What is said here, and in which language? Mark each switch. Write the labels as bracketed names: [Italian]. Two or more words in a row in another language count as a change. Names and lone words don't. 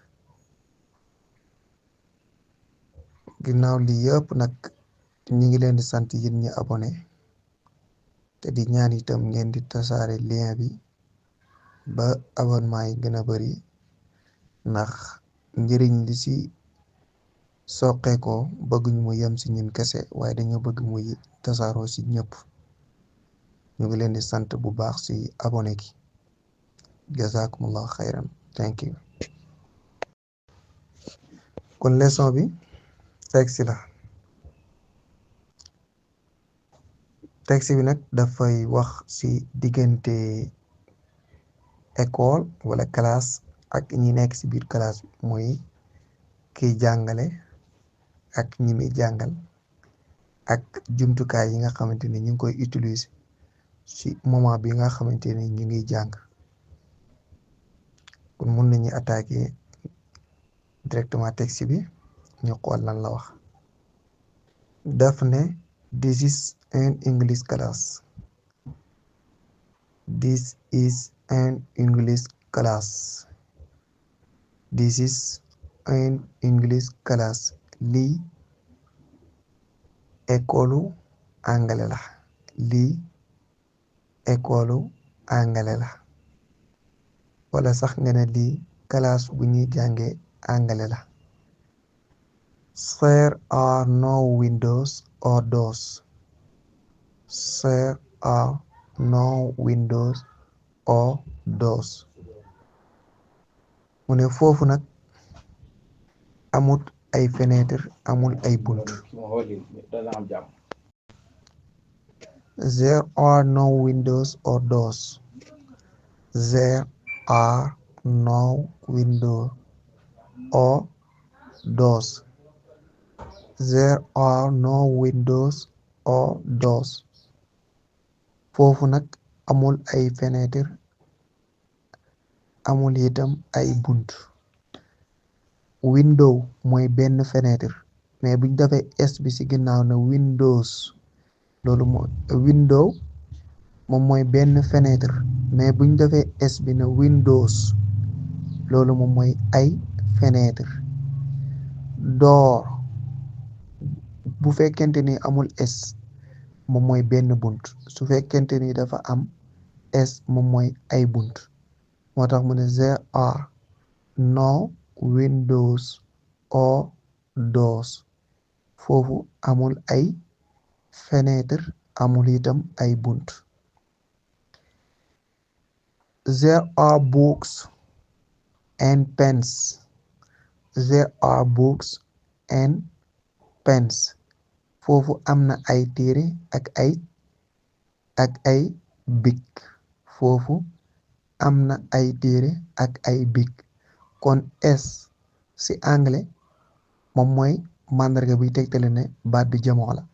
[Wolof] ginnaaw li yëpp nag ñi ngi leen di sant yéen ñi abonné te di ñaan itam ngeen di tasaare lien bi ba abonnement yi gën a bari ndax njëriñ li ci soqeekoo bëgguñu mu yem ci ñun kese waaye dañoo bëgg muy tasaaroo ci ñëpp. ñu ngi leen di sant bu baax ci abonné gi. [Arabic] جزاكم الله خيرا. [English] thank you. [Wolof] kon leçon bi texte la. texte bi nag dafay wax ci diggante école wala classe ak ñi nekk ci biir classe bi mooy kiy jàngale ak ñi muy jàngal ak jumtukaay yi nga xamante ni ñu ngi koy utiliser ci moment bi nga xamante ni ñu ngi jàng. kon mun nañu [French] attaquer directement [Wolof] texte bi ñu xool lan la wax. daf ne [English] this is an English class. This is an English class. This is an English class. [Wolof] lii école angale la. lii école angale la wala sax nga ne lii classe bu ñuy jànge angale la. [English] There are no windows or doors. There are no windows or doors. [Wolof] mu ne foofu nag amut ay fenêtre amul ay bunt. [English] There are no windows or doors. There are no windows or doors. There are no windows or doors. [Wolof] foofu nag amul ay fenêtre amul itam ay bunt. window mooy benn fenêtre mais buñ defee s bi ci ginnaaw na windows loolu mooy window moom mooy benn fenêtre mais buñ defee s bi na windows loolu moom mooy ay fenêtre. door bu fekkente ni amul s moom mooy benn bunt su fekkente ni dafa am s moom mooy ay bunt. moo tax mu ne [English] there are no windows or doors. [Wolof] foofu amul ay fenêtre amul itam ay bunt. [English] There are books and pens. There are books and pens. [Wolof] foofu am na ay téere ak ay bic. foofu am na ay téere ak ay bic. kon s ci anglais moom mooy màndarga buy tegtale ne baat bi jamoo la.